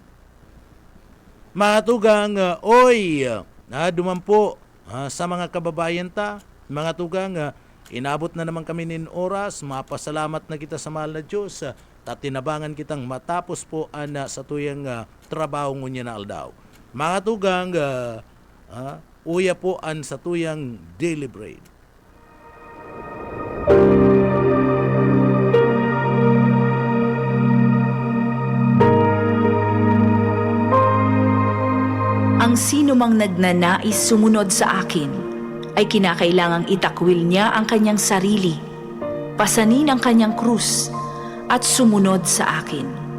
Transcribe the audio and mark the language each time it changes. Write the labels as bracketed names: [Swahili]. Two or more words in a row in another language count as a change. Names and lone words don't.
[Bikol] Mga tugang, dumampo sa mga kababayan ta, mga tugang, inabot na naman kami nin oras, mapasalamat na kita sa mahal na Diyos, tatinabangan kitang matapos po sa tuyang trabaho ngunya na aldaw. Mga tugang, uya po an sa tuyang [English] daily bread. [Filipino] Ang sino mang nagnanais sumunod sa akin ay kinakailangang itakwil niya ang kanyang sarili, pasanin ang kanyang krus, at sumunod sa akin.